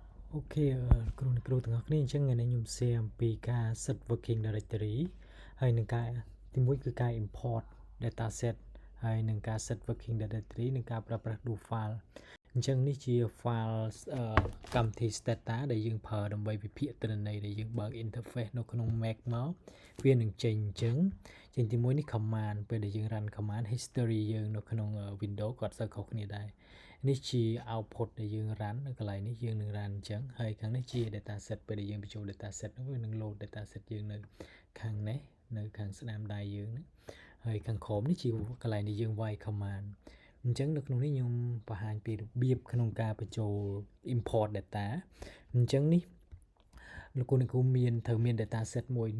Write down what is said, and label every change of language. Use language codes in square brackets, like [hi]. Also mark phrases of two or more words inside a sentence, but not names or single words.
[km] Ok,គ្រូទាំងអស់គ្នាអញ្ចឹងថ្ងៃនេះខ្ញុំ share អំពីការ [en] set working directory [km] ហើយនឹងការទីមួយគឺការ [en] import dataset [km] ហើយនឹងការ [en] set working directory [km] និងការប្រើប្រាស់ [en] do file [km] អញ្ចឹងនេះជា file កម្មវិធី Stata ដែលយើងប្រើដើម្បីវិភាគទិន្នន័យដែលយើងបើក interface នៅក្នុង Mac មកវានឹងចេញអញ្ចឹងទីមួយនេះ command ពេលដែលយើង [en] run command history [km] យើងនៅក្នុង Windows ក៏អត់សូវខុសគ្នាដែរនេះជា output ដែលយើង run នៅកន្លែង នេះយើងនឹង run អញ្ចឹងហើយខាងនេះជា dataset ពេលដែលយើងបញ្ចូល dataset នោះវានឹង [en] load dataset [km] យើងនៅខាងនេះនៅខាងស្ដាំដៃយើងហ្នឹងហើយខាងក្រោមនេះជាកន្លែងដែលយើងវាយ command អញ្ចឹងនៅក្នុងនេះខ្ញុំបង្ហាញពីរបៀបក្នុងការបញ្ចូល [en] import data [km] អញ្ចឹងនេះលោកគ្រូមានត្រូវមាន dataset មួយនៅ